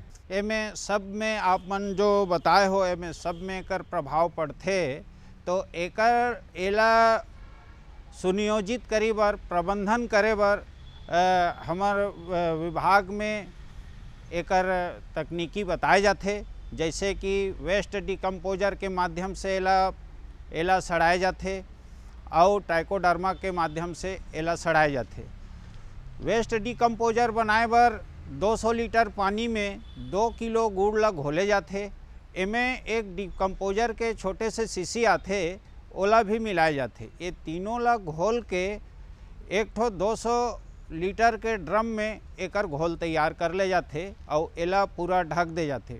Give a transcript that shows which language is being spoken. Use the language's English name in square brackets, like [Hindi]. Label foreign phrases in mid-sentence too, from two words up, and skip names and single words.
[Chhattisgarhi] एमे सब में आप मन जो बताए हो एमे सब में कर प्रभाव पड़थे, तो एकर एला सुनियोजित करे बर, प्रबंधन करे बर हमार विभाग में एकर तकनीकी बताए जाते, जैसे कि [English] waste decomposer [Chhattisgarhi] के माध्यम से एला सड़ाए जाते और ट्राइकोडर्मा के माध्यम से एला सड़ाए जाते। [English] waste decomposer [Chhattisgarhi] बनाए बर 200 लीटर पानी में 2 किलो गुड़ ला घोले जाते। एमे एक डिकम्पोजर के छोटे से शीशी आते, ओला भी मिलाए जाते। ये तीनों ला घोल के एक ठो 200 लीटर के ड्रम में एकर घोल तैयार कर ले जाते और एला पूरा ढक दे जाते।